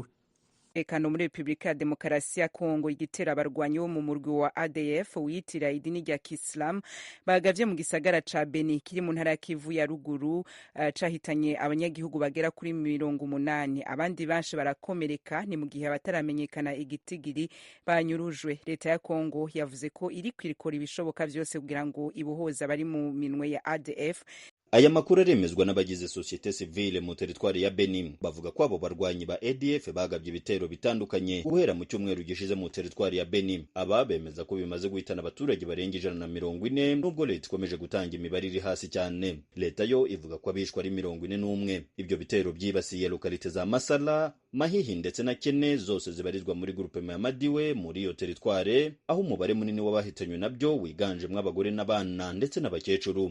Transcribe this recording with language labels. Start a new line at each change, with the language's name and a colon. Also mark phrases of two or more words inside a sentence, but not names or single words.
Rundi: Ekano muri Republika ya Demokarasi ya Kongo igitera abarwanyi bo mu murwi wa ADF witira idini rya Islam bagavye mu gisagara ca Beni kiri mu ntara ya Kivu ya ruguru cahitanye abanyagihugu bagera kuri 80. Abandi banshi barakomereka ni mu gihe abataramenyekana igitigiri banyurujwe. Leta ya Kongo yavuze ko iri kwirikora ibishoboka vyose kugira ngo ibuhoza bari mu minwe ya ADF.
Kinyarwanda: Aya makuru aremezwa n'abagize societe civile mu teritwari ya Benin. Bavuga ko abo barwanyi ba ADF bagabye ibitero bitandukanye guhera mu cyumweru gishize mu teritwari ya Benin. Aba bemeza ko bimaze guhitana abaturage barenga 140 nubwo leta ikomeje gutanga imibare iri hasi cyane. Leta yo ivuga ko abishwa ari 41. Ibyo bitero byibasiye lokalite za Masala, Mahihi ndetse na Kene zose zibarizwa muri groupe ya Madiwe muri iyo teritware, aho umubare munini w'abahitanywe nabyo wiganjemwe abagore n'abana ndetse n'abakecuru.